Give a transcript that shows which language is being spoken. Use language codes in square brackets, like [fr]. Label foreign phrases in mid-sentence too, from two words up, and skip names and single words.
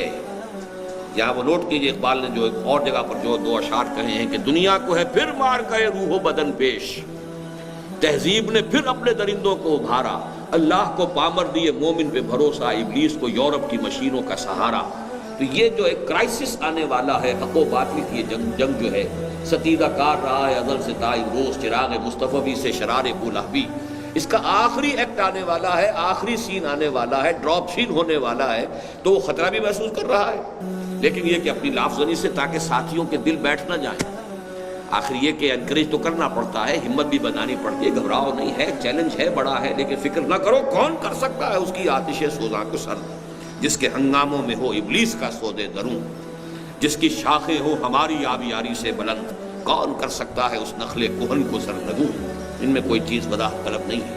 [ur] یہاں وہ نوٹ کیجئے اقبال نے جو ایک اور جگہ پر جو 2 اشعار کہے ہیں کہ دنیا کو ہے پھر مار گئے روح و بدن پیش، تہذیب نے پھر اپنے درندوں کو ابھارا، اللہ کو پامر دیے مومن پہ بھروسہ، ابلیس کو یورپ کی مشینوں کا سہارا۔ تو یہ جو ایک کرائسس آنے والا ہے، حق و باطل کی جنگ جو ہے ستیدہ کار رہا ہے ازل سے تا امروز، چراغ مصطفی سے شرار بولہبی، اس کا آخری ایکٹ آنے والا ہے، آخری سین آنے والا ہے، [en] drop scene [ur] ہونے والا ہے، تو وہ خطرہ بھی محسوس کر رہا ہے، لیکن یہ کہ اپنی لافزنی سے تاکہ ساتھیوں کے دل بیٹھ نہ جائیں۔ آخر یہ کہ انکریج تو کرنا پڑتا ہے، ہمت بھی بنانی پڑتی ہے، گھبراؤ نہیں ہے، چیلنج ہے، بڑا ہے، لیکن فکر نہ کرو، کون کر سکتا ہے اس کی آتش سوزاں کو سرد، جس کے ہنگاموں میں ہو ابلیس کا سودے دروں، جس کی شاخیں ہو ہماری آبیاری سے بلند، کون کر سکتا ہے اس نخل کہن کو سرنگوں، ان میں کوئی چیز وضاحت طلب نہیں ہے۔